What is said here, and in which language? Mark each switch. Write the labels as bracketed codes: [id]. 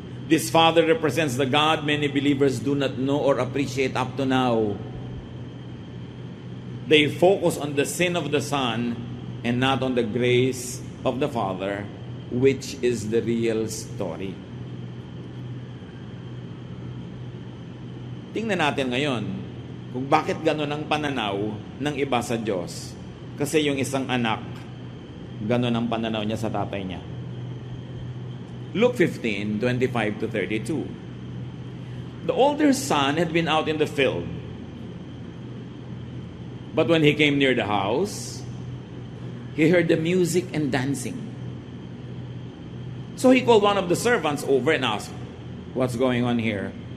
[en] This father represents the God many believers do not know or appreciate up to now. They focus on the sin of the son and not on the grace of the father, which is the real story. [tl] Tingnan natin ngayon kung bakit gano'n ang pananaw ng iba sa Diyos. Kasi yung isang anak, gano'n ang pananaw niya sa tatay niya. [en] Luke 15:25-32. The older son had been out in the field. But when he came near the house, he heard the music and dancing. So he called one of the servants over and asked, "What's going on here?"